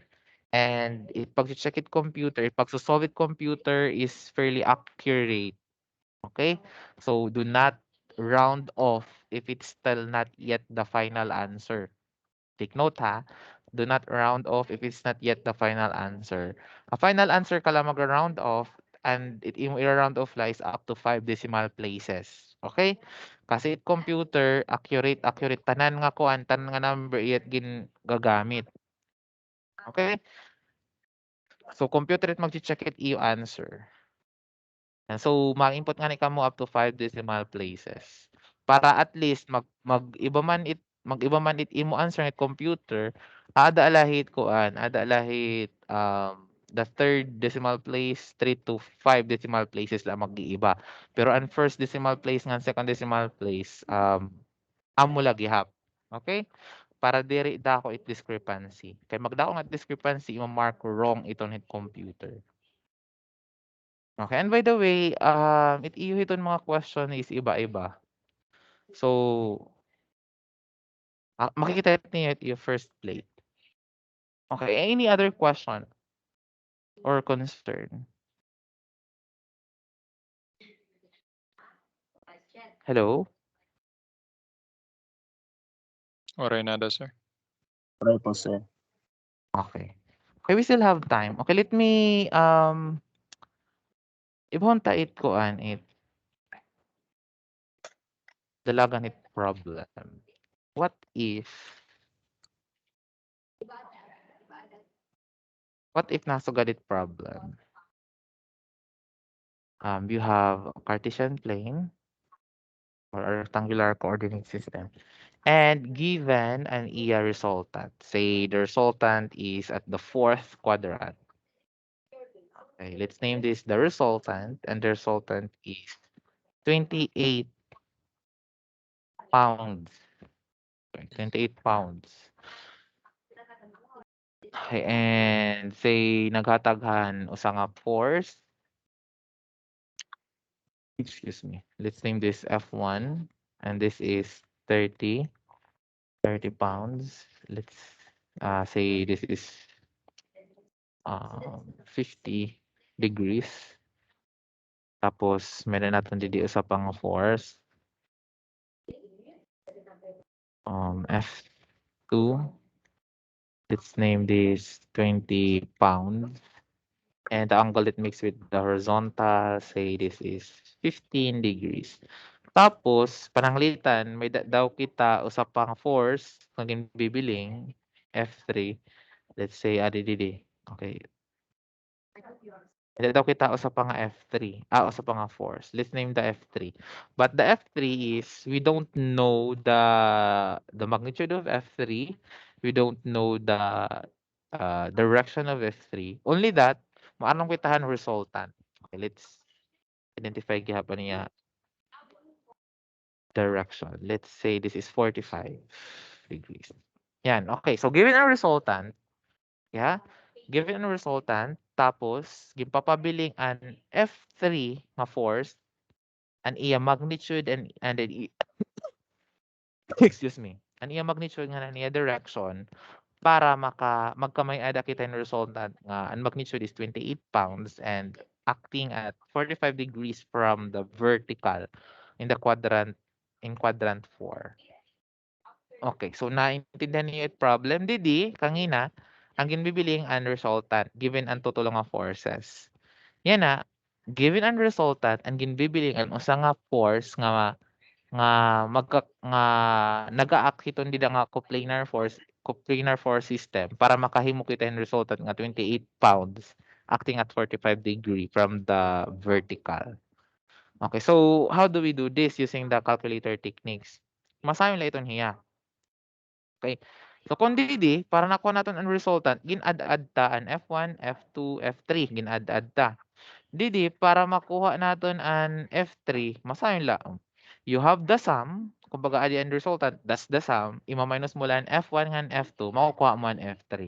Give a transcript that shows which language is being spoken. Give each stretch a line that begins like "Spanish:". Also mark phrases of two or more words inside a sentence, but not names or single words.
Waray: And it pag-check it computer, it pagso-solve it computer
English: is fairly accurate. Okay? So do not round off if it's still not yet the final answer. Take note ha. Do not round off if it's not yet the final answer. A final answer
Waray: ka lang mag-round off and imo i-round off lies
English: up to 5 decimal places.
Waray: Okay? Kasi it computer accurate tanan nga kuan tanan nga number iyat gin gagamit.
English: Okay?
Waray: So computer it magche-check it iyo answer. And so mag-input nga ni kamo
English: up to 5 decimal places.
Waray: Para at least mag-iba man it imo answer ng computer, ada lahit kuan, ada lahit
English: the third decimal place, 3 to 5 decimal places
Waray: lang mag-iiba. Pero ang
English: first decimal place
Waray: nga
English: second decimal place,
Waray: amo lagi hap. Okay? Para diri dako it discrepancy. Kay magdako nga discrepancy, imo
English: mark wrong
Waray: iton hit computer.
English: Okay, and by the way,
Waray: it iyo iton mga question is iba-iba.
Filipino: So, makikita niyo yung first plate.
English: Okay, any other question or concern? Hello? Okay, nada, sir. Okay po, sir. Okay. Okay, we still have time. Okay, let me
Waray: ibonta it kuan it dalagan it
English: problem.
Waray: What if nasugad it problem?
English: You have a Cartesian plane or a rectangular coordinate system. And given an EA resultant, say the resultant is at the fourth quadrant. Okay, let's name this the resultant, and the resultant is 28 pounds. 28 pounds. Okay, and say
Waray: naghataghan usa nga
English: force. Excuse me. Let's name this F1, and this is 30 pounds. Let's say this is 50 degrees.
Waray: Tapos meron natin didi usa pang force.
English: F2. Let's name this 20 pounds. And the angle it makes with the horizontal, say this is 15 degrees.
Waray: Tapos, pananglitan, may daw kita usa pang force kung bibiling F3.
English: Let's say,
Waray: didi. Okay. May daw kita usa pang F3. Usa pang
English: force. Let's name the F3. But the F3 is, we don't know the magnitude of F3. We don't know the direction of F3.
Waray: Only that, maanong kitahan resultant.
English: Okay, let's identify
Waray: gihapon niya
English: direction. Let's say this is 45 degrees. Yan, okay. So given a resultant, yeah, given a resultant,
Waray: tapos gipapabiling an F3 nga force, an iya magnitude and an
English: excuse me,
Waray: an iya magnitude nga niya direction, para magkamay-ada kita yung resultant nga ang magnitude
English: is 28 pounds and acting at 45 degrees from the vertical in quadrant 4.
Waray: Okay, so
Filipino: naintindihan niyo yung
Waray: problem didi kangina ang ginbibiling ang resultant given ang tutulong nga forces. Yan na, given ang resultant ang ginbibiling ang usa nga force nga nga naga-act hiton dida nga
English: coplanar force system
Waray: para makahimo kita yung resultant nga
English: 28 pounds acting at 45 degree from the vertical. Okay, so how do we do this using the calculator techniques?
Waray: Masayon lang iton hiya. Okay. So kung didi para nakuha naton ang resultant, gin-add ta ang F1, F2, F3 gin-add ta. Didi para makuha naton ang F3, masayon lang.
English: You have the sum kumbaga the end resultant, that's the sum,
Waray: ima-minus mo lang
English: F1 ngan F2,
Filipino: makukuha mo ang
English: F3.